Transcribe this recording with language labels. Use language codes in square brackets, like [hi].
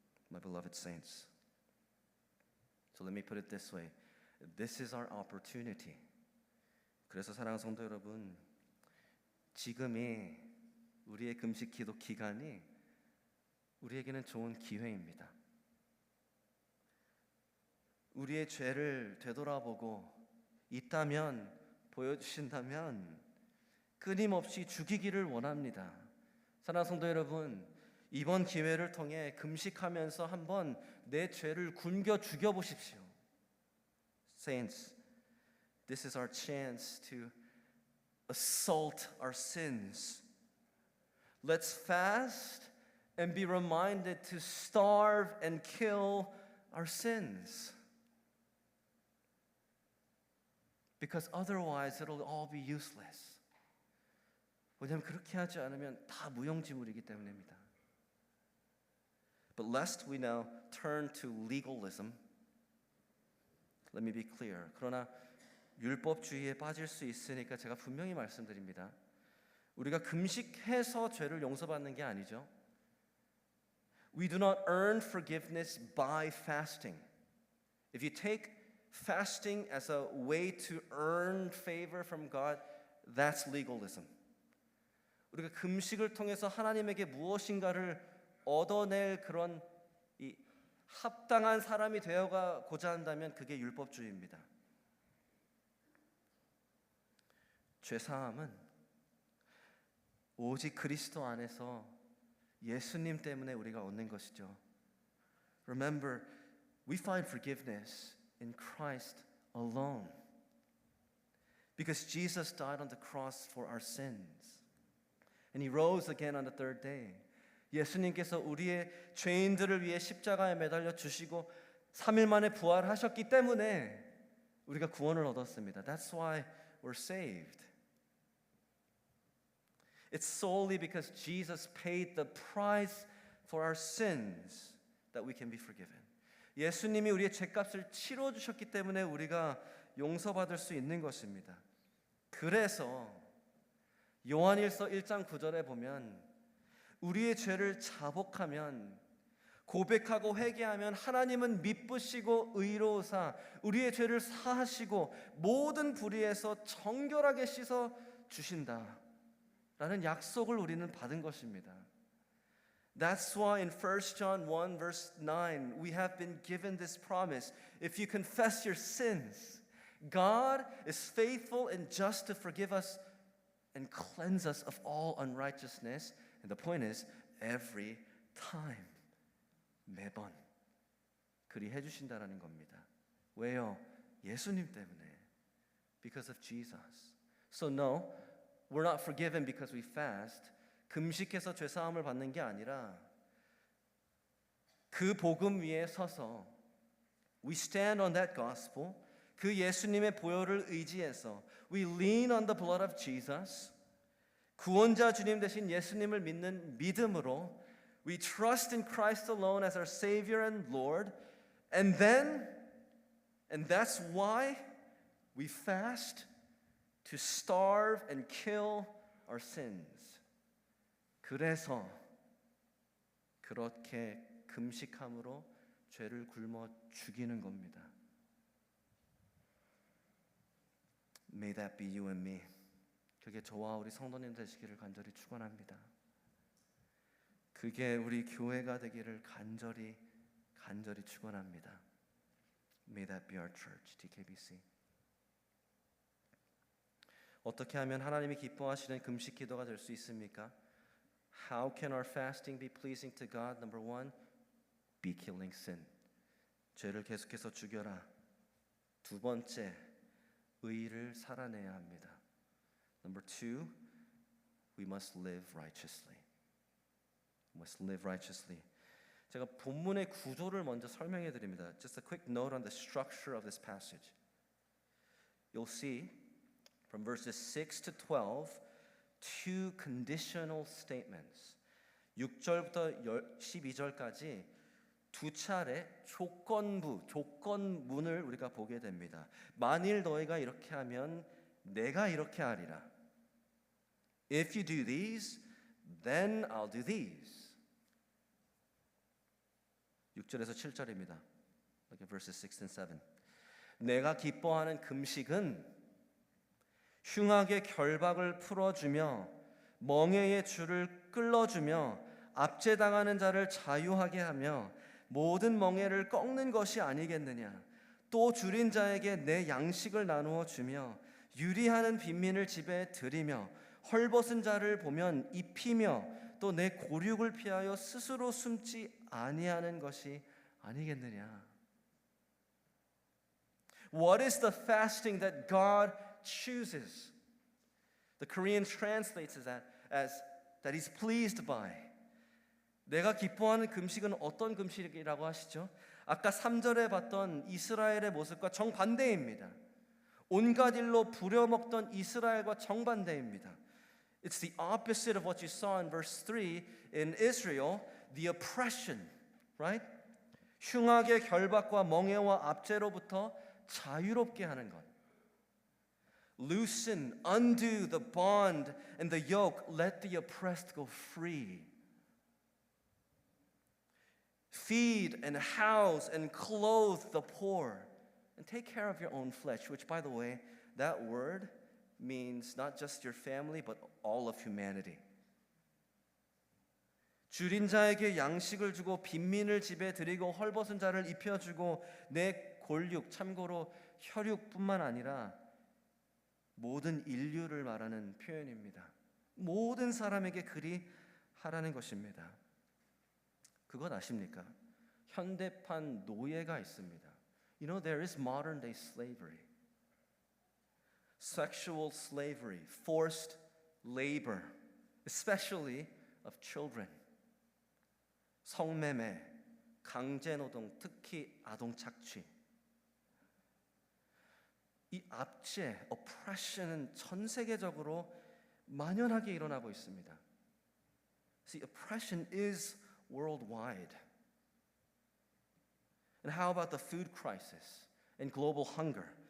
[en] My beloved saints, so let me put it this way. This is our opportunity. [ko] 그래서 사랑하는 성도 여러분, 지금이 우리의 금식 기도 기간이 우리에게는 좋은 기회입니다. 우리의 죄를 되돌아보고 있다면, 보여주신다면 끊임없이 죽이기를 원합니다. 사랑하는 성도 여러분, 이번 기회를 통해 금식하면서 한번 내 죄를 굶겨 죽여보십시오. [en] Saints, this is our chance to assault our sins. Let's fast and be reminded to starve and kill our sins. Because otherwise it'll all be useless. [ko] 왜냐하면 그렇게 하지 않으면 다 무용지물이기 때문입니다. [en] But lest we now turn to legalism, let me be clear. [ko] 그러나 율법주의에 빠질 수 있으니까 제가 분명히 말씀드립니다. 우리가 금식해서 죄를 용서받는 게 아니죠. [en] We do not earn forgiveness by fasting. If you take fasting as a way to earn favor from God, that's legalism. [ko] 우리가 금식을 통해서 하나님에게 무엇인가를 얻어낼 그런 이 합당한 사람이 되어가고자 한다면 그게 율법주의입니다. 죄사함은 오직 그리스도 안에서 예수님 때문에 우리가 얻는 것이죠. [en] Remember, we find forgiveness in Christ alone. Because Jesus died on the cross for our sins. And he rose again on the third day. [ko] 예수님께서 우리의 죄인들을 위해 십자가에 매달려 주시고 3일 만에 부활하셨기 때문에 우리가 구원을 얻었습니다. [en] That's why we're saved. It's solely because Jesus paid the price for our sins that we can be forgiven. [ko] 예수님이 우리의 죄값을 치러 주셨기 때문에 우리가 용서받을 수 있는 것입니다. 그래서 요한일서 1장 9절에 보면 우리의 죄를 자복하면 고백하고 회개하면 하나님은 미쁘시고 의로우사 우리의 죄를 사하시고 모든 불의에서 정결하게 씻어 주신다 라는 약속을 우리는 받은 것입니다. [en] That's why in 1 John 1 verse 9 we have been given this promise. If you confess your sins, God is faithful and just to forgive us and cleanse us of all unrighteousness. And the point is, every time. [ko] 매번. 그리 해주신다라는 겁니다. 왜요? 예수님 때문에. [en] Because of Jesus. So no, we're not forgiven because we fast. [ko] 금식해서 죄사함을 받는 게 아니라 그 복음 위에 서서 [en] we stand on that gospel. [ko] 그 예수님의 보혈을 의지해서 [en] we lean on the blood of Jesus. [ko] 구원자 주님 대신 예수님을 믿는 믿음으로 [en] we trust in Christ alone as our Savior and Lord. And that's why we fast to starve and kill our sins. [ko] 그래서 그렇게 금식함으로 죄를 굶어 죽이는 겁니다. [en] May that be you and me. [ko] 그게 저와 우리 성도님 되시기를 간절히 축원합니다. 그게 우리 교회가 되기를 간절히 축원합니다. [en] May that be our church, DKBC. [ko] 어떻게 하면 하나님이 기뻐하시는 금식 기도가 될 수 있습니까? [en] How can our fasting be pleasing to God? Number one, be killing sin. [ko] 죄를 계속해서 죽여라. 두 번째, 의를 살아내야 합니다. [en] Number two, we must live righteously. We must live righteously. [ko] 제가 본문의 구조를 먼저 설명해 드립니다. [en] Just a quick note on the structure of this passage. You'll see from verses 6 to 12 two conditional statements. [ko] 6절부터 12절까지 두 차례 조건문을 우리가 보게 됩니다. 만일 너희가 이렇게 하면 내가 이렇게 하리라. [en] If you do these, then I'll do these. [ko] 6절에서 7절입니다. [en] Look at verses 6 and 7. [ko] 내가 기뻐하는 금식은 흉악의 결박을 풀어주며 멍에의 줄을 끌어주며 압제당하는 자를 자유하게 하며 모든 멍에를 꺾는 것이 아니겠느냐. 또 줄인 자에게 내 양식을 나누어 주며 유리하는 빈민을 집에 들이며 헐벗은 자를 보면 입히며 또 내 고륙을 피하여 스스로 숨지 아니하는 것이 아니겠느냐. [en] What is the fasting that God chooses? The Korean translates that as that He's pleased by. [ko] 내가 기뻐하는 금식은 어떤 금식이라고 하시죠? 아까 3절에 봤던 이스라엘의 모습과 정반대입니다. 온갖 일로 부려먹던 이스라엘과 정반대입니다. [en] It's the opposite of what you saw in verse 3 in Israel, the oppression, right? [ko] 흉악의 결박과 멍에와 압제로부터 자유롭게 하는 것. [en] Loosen, undo the bond and the yoke, let the oppressed go free. Feed and house and clothe the poor and take care of your own flesh, which, by the way, that word means not just your family but all of humanity. [ko] 줄인 자에게 양식을 주고 빈민을 집에 들이고 헐벗은 자를 입혀주고 내 골육, 참고로 혈육뿐만 아니라 모든 인류를 말하는 표현입니다. 모든 사람에게 그리 하라는 것입니다. 그것 아십니까? 현대판 노예가 있습니다. [en] You know, there is modern day slavery. Sexual slavery, forced labor, especially of children. [ko] 성매매, 강제노동, 특히 아동 착취. 이 압제, oppression은 전 세계적으로 만연하게 일어나고 있습니다. [en] See, oppression is worldwide. And how about the food crisis and global hunger?